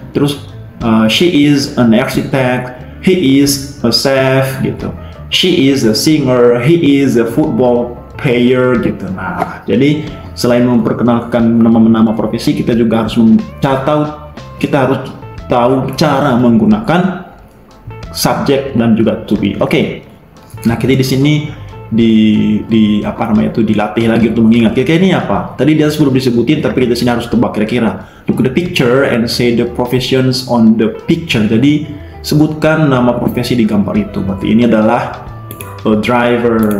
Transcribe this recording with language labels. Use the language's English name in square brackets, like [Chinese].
[Indonesian] Terus [English] she is an architect. He is a chef [Indonesian] gitu. [English] She is a singer. He is a football player [Indonesian] gitu. Nah jadi selain memperkenalkan nama-nama profesi, kita juga harus kita harus tahu cara menggunakan subjek dan juga to be. Oke. Nah, kita di sini dilatih lagi untuk mengingat. Kira-kira ini apa? Tadi dia sebelum disebutin, tapi kita sini harus tebak kira-kira. [English] Look at the picture and say the professions on the picture. [Indonesian] Jadi sebutkan nama profesi di gambar itu. Berarti ini adalah [English] a driver.